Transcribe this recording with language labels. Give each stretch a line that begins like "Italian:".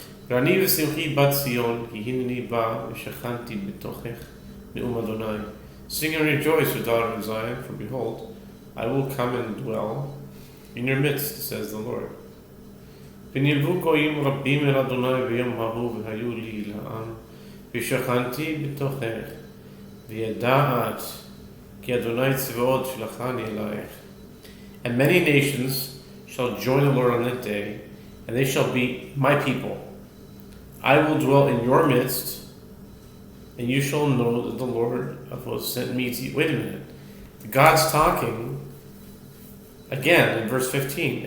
Hebrew: ואני ושמחי בת ציון, כי הנני בא ושכנתי בתוכך, נאום אדוני.
English: Sing and rejoice, O daughter of Zion, for behold, I will come and dwell in your midst, says the Lord.
Hebrew: ונלוו גויים רבים אל אדוני ביום ההוא והיו לי לעם, ושכנתי בתוכך, וידעת כי אדוני צבאות שלחני אלייך.
English: And many nations shall join the Lord on that day, and they shall be my people. I will dwell in your midst, and you shall know that the Lord of hosts sent me to you. Wait a minute. God's talking again in verse 15.